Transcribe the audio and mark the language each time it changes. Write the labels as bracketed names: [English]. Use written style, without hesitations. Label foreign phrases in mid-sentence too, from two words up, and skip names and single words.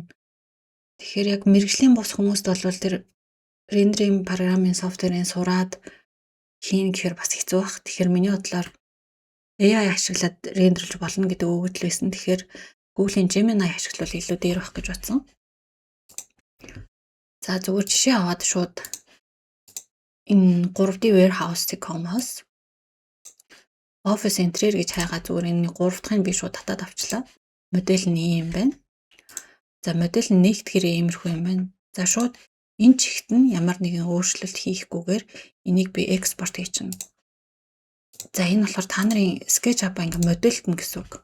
[Mongolian] Тэгэхээр яг мэргэжлийн бус хүмүүст бол тэр рендеринг програмын софтверийн сураад хийн гэхээр бас хэцүү баг. Тэгэхээр миний бодлоор AI ашиглаад рендерлж болно гэдэг өгөгдөл байсан. Тэгэхээр Google-ийн Gemini ашиглавал илүү дээр байх гэж бодсон. За зүгээр жишээ аваад шууд энэ 3D warehouse.com-оос Office Interior гэж хайгаа зүгээр энэ 3 дахьыг би шууд татаад авчлаа. Модель нь ийм байна. За модель нь нэгтгэхээр иймэрхүү юм байна. За шууд энэ чигт нь ямар нэгэн өөрчлөлт хийхгүйгээр энийг би экспорт хийчихнэ. За энэ болохоор та нарын SketchUp ингээ модельт нь гэсэн үг.